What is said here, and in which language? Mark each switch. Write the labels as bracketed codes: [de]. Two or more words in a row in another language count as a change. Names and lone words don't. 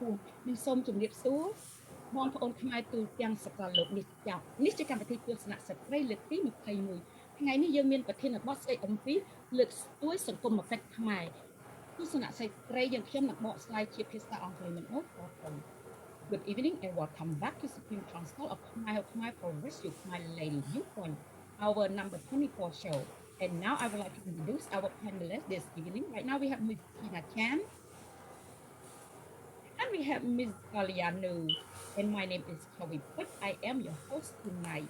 [km] ស់និងសូមជំរាបសួរបងប្អូនខ្មែរទូទាំងសកលលោកនេះចាប់នេះជាកម្មវិធីទស្សនៈស្ត្រីលើកទី21ថ្ងៃនេះយើងមានប្រធានបទស្ដីអំពីលើកស្ទួយសង្គមកិច្ចខ្មែរទស្សនៈស្ត្រីយើងខ្ញុំនឹងបកស្រាយជាភាសាអង់គ្លេសនឹងអរគុណ [en] Good evening and welcome back to Supreme Council of Khmer Progress You Khmer Lady Viewpoint, our number 24 show. And now I would like to introduce our panelists this evening. Right now we have Ms. Chhyna Chan and we have Ms. Kalianu. And my name is Chhovy. I am your host tonight.